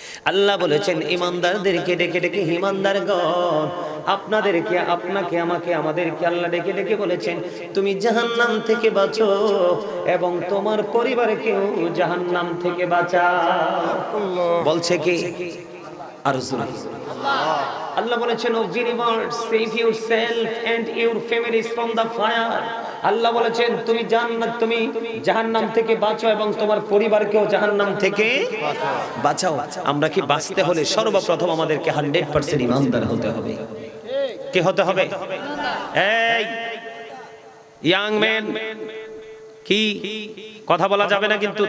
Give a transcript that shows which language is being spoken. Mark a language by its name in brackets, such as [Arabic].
[Bangla] আল্লাহ বলেছেন ঈমানদারদেরকে ডেকে ডেকে, ঈমানদারগণ আপনাদেরকে, আপনাকে, আমাকে, আমাদেরকে আল্লাহ ডেকে ডেকে বলেছেন, তুমি জাহান্নাম থেকে বাঁচো এবং তোমার পরিবারকেও জাহান্নাম থেকে বাঁচাও। বলছে কি? আর আল্লাহ বলেছেন, ও [English] believers, save yourself and your families from the fire. [Bangla] আল্লাহ বলেছেন তুমি জাহান্নাম থেকে বাঁচো এবং তোমার পরিবারকেও জাহান্নাম থেকে বাঁচাও। আমরা কি বাঁচতে হলে সর্বপ্রথম আমাদেরকে 100% ঈমানদার হতে হবে। কি হতে হবে? এই ইয়াং ম্যান, কি কথা বলা যাবে না কিন্তু।